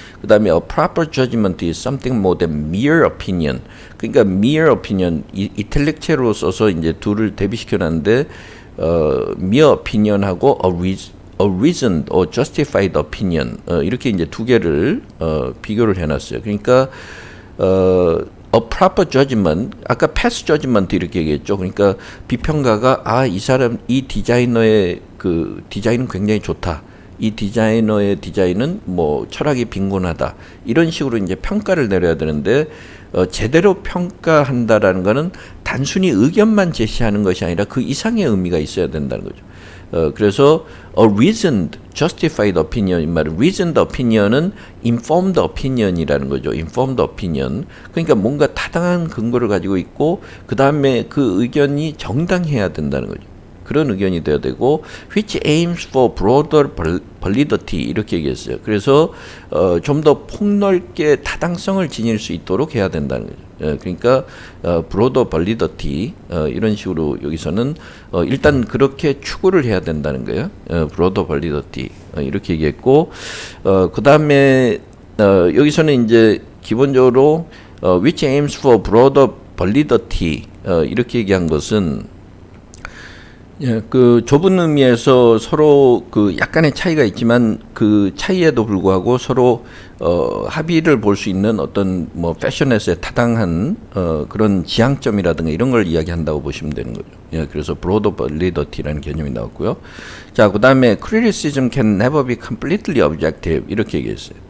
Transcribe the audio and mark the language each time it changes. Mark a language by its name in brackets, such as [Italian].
[Korean] 그 다음에 [English] a proper judgment is something more than mere opinion. [Korean] 그러니까 mere opinion, 이탈릭체로 써서 이제 둘을 대비시켜놨는데 mere opinion하고 [English] a reasoned or justified opinion [Korean] 이렇게 이제 두 개를 비교를 해놨어요. 그러니까 [English] a proper judgment, [Korean] 아까 [English] pass judgment [Korean] 이렇게 얘기했죠. 그러니까 비평가가 이 디자이너의 그 디자인은 굉장히 좋다. 이 디자이너의 디자인은 뭐 철학이 빈곤하다. 이런 식으로 이제 평가를 내려야 되는데 제대로 평가한다라는 거는 단순히 의견만 제시하는 것이 아니라 그 이상의 의미가 있어야 된다는 거죠. 그래서 [English] a reasoned, justified opinion [Korean] 이 말은 reasoned opinion은 [English] informed opinion [Korean] 이라는 거죠. [English] informed opinion. [Korean] 그러니까 뭔가 타당한 근거를 가지고 있고 그 다음에 그 의견이 정당해야 된다는 거죠. 그런 의견이 되어야 되고 [English] which aims for broader validity [Korean] 이렇게 얘기했어요. 그래서 좀 더 폭넓게 타당성을 지닐 수 있도록 해야 된다는 거죠. 그러니까 [English] broader validity [Korean] 이런 식으로 여기서는 일단 그렇게 추구를 해야 된다는 거예요. [English] broader validity [Korean] 이렇게 얘기했고 그 다음에 여기서는 이제 기본적으로 [English] which aims for broader validity [Korean] 이렇게 얘기한 것은 예, 그 좁은 의미에서 서로 그 약간의 차이가 있지만 그 차이에도 불구하고 서로 합의를 볼 수 있는 어떤 뭐 패션에서의 타당한 그런 지향점이라든가 이런 걸 이야기한다고 보시면 되는 거죠. 예, 그래서 broader validity라는 개념이 나왔고요. 자, 그다음에 [English] criticism can never be completely objective [Korean] 이렇게 얘기했어요.